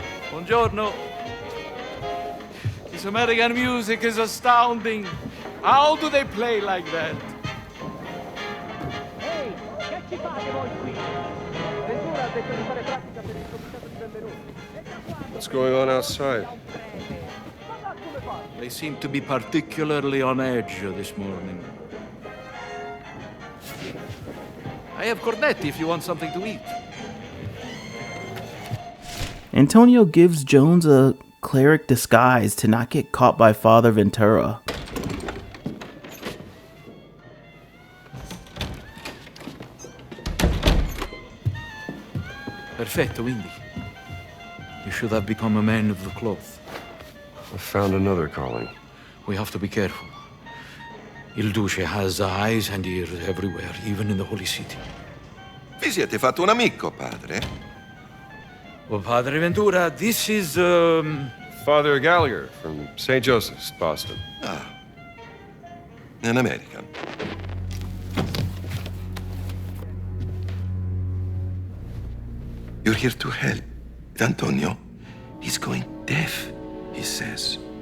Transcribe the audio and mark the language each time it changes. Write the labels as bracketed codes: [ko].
[it] Buongiorno. [en] This American music is astounding. How do they play like that? [it] Ehi, che ci fate voi qui? Ventura ha detto di fare pratica per il comitato di benvenuti. [en] What's going on outside? They seem to be particularly on edge this morning. I have cornetti if you want something to eat. Antonio gives Jones a cleric disguise to not get caught by Father Ventura. [it] Perfetto, Indy. [en] You should have become a man of the cloth. I found another calling. We have to be careful. Il Duce has eyes and ears everywhere, even in the Holy City. [it] Vi siete fatto un amico, padre? [en] Well, Padre Ventura, this is, Father Gallagher from St. Joseph's, Boston. An American. You're here to help. Antonio, he's going deaf, he says.